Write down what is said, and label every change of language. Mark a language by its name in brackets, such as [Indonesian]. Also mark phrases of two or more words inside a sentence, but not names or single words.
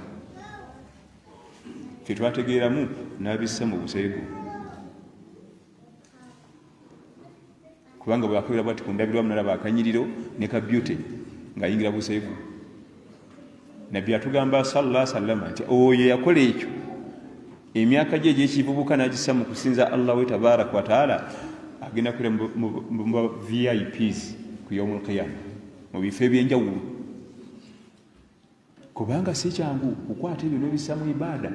[Ganda] Ffe twategeeramu n'abissa mu buseegu, kubanga bwakabira bwati ku ndabirwamu nalaba akanyiriro ne ka beauty ng'ayingira buseegu. Nabbi atugamba [Arabic] صلى الله عليه وسلم [Ganda] nti oyo yakola ekyo emyaka gye egy'ekivubuka n'agissa mu kusinza Allah we [Arabic] تبارك وتعالى, [Ganda] agenda kule mu VIPs ku [Arabic] يوم القيامة, [Ganda] mu bifo ebyenjawulo, kubanga si kyangu kukwata ebyo n'obissa mu ibaada.